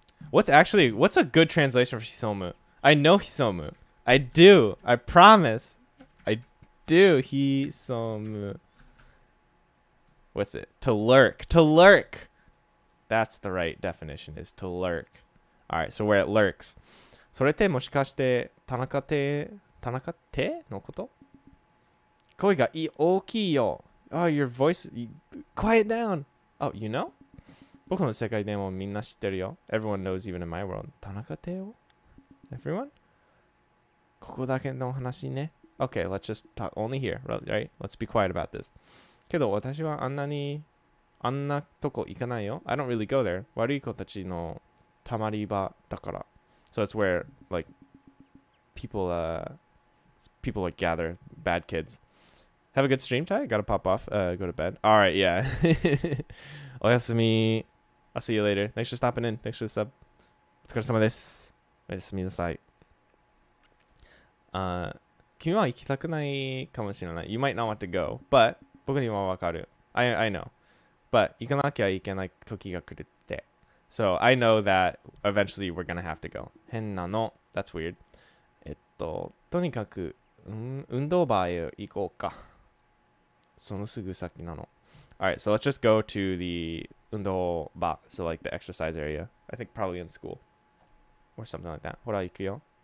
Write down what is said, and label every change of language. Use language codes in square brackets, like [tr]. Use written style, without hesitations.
[en] What's a good translation for hisomu? I know hisomu. I do. I promise. I do. Hisomu. What's it? To lurk. To lurk. That's the right definition, is to lurk. Alright, so where it lurks. [ja] それってもしかして田中てのこと? 声が大きいよ. [en] Oh, your voice. Quiet down. Oh, you know? [ja] 僕の世界でもみんな知ってるよ. [en] Everyone knows even in my world. [ja] 田中てよ?Everyone? ここだけの話ね. [en] Okay, let's just talk only here, right? Let's be quiet about this. [ja] けど私はあんなとこ行かないよ. [en] I don't really go there. [ja] 悪い子たちのたまり場だから. [en] So it's where like people like gather, bad kids. Have a good stream, Ty. Gotta pop off. Go to bed. All right, yeah. Oyasumi. I'll see you later. Thanks for stopping in. Thanks for the sub. [ja] お疲れ様です。おやすみなさい。君は行きたくないかもしれない。 [en] You might not want to go, but [ja] 僕にはわかる。 [en] I know. [ja] But 行かなきゃいけない時が来るって。 [en] So I know that eventually we're gonna have to go. [ja] 変なの。 [en] That's weird. [ja] とにかく、運動場へ行こうか。そのすぐ先なの。 [en] Alright, so let's just go to the 運動場. So like the exercise area. I think probably in school. Or something like that. [ja] ほら、行くよ。